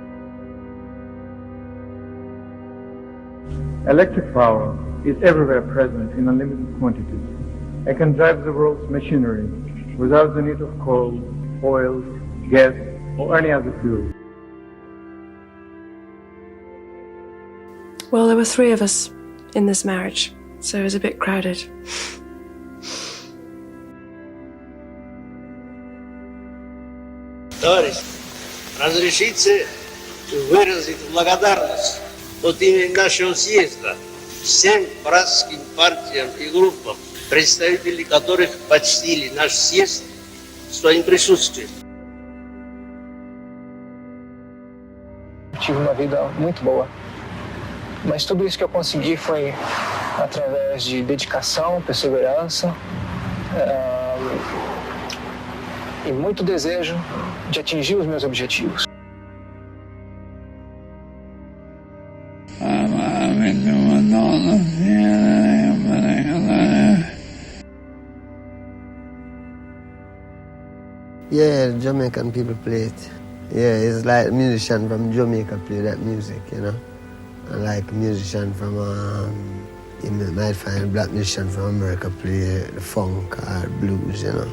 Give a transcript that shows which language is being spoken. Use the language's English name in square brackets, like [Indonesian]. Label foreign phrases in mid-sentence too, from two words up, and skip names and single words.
[English] Electric power is everywhere present in unlimited quantities. It can drive the world's machinery without the need of coal, oil, gas, or any other fuel. Well, there were 3 of us in this marriage, so it was a bit crowded. [Russian] Товарищ, разрешите выразить благодарность от имени нашего съезда всем братским партиям и группам, представители которых почтили наш съезд своим присутствием. [Portuguese] Tive uma vida muito boa, mas tudo isso que eu consegui foi através de dedicação, perseverança e muito desejo de atingir os meus objetivos. [English] Yeah, Jamaican people play it. Yeah, it's like a musician from Jamaica play that music, And like a musician from, you might find a black musician from America play the funk or blues,